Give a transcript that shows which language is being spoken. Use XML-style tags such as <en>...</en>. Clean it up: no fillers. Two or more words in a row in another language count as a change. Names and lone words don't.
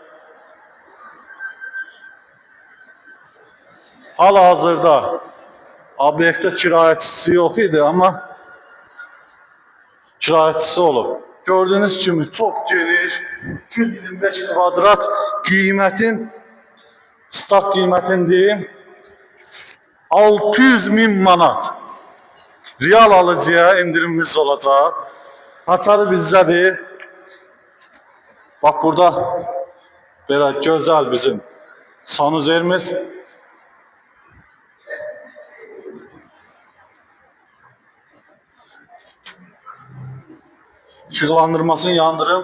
<az>Hal-hazırda obyektdə kirayəçisi yox idi, amma kirayəçisi olub.</az> <tr>Gördüğünüz kimi çok geniş,</tr> <az>225 kvadrat qiymətin, start qiymətini deyim, 600.000 manat.</az> <tr>Real alıcıya indirimimiz olacak.</tr> <az>Haçarı bizdədir.</az> <tr>Bak burada böyle güzel bizim sanuzerimiz.</tr> <az>Işıqlandırmasını yandırım.</az>